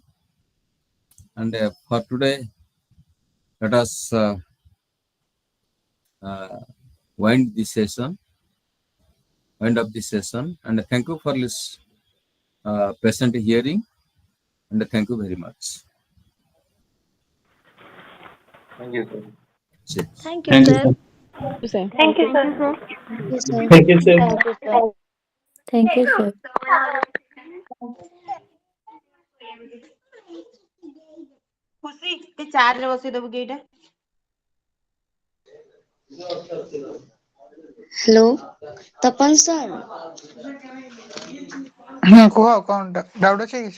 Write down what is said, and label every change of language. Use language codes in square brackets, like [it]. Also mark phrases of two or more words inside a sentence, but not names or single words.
[en] And for today, let us wind this session, wind up this session, and thank you for this patient hearing, and thank you very much. Thank you, sir. Cheers. Thank you, Thank you, sir. sir. Thank you, sir. Thank you, sir. Thank you, sir. Thank you, sir. Thank you, sir. [or] ଖୁସି ଟିକେ ଚାର୍ଜ ବସେଇଦବୁ କି ଏଇଟା [en] Hello Tapan sir [or] କୁହ କଣ ଡାଉଟ୍ ଅଛି କିଛି?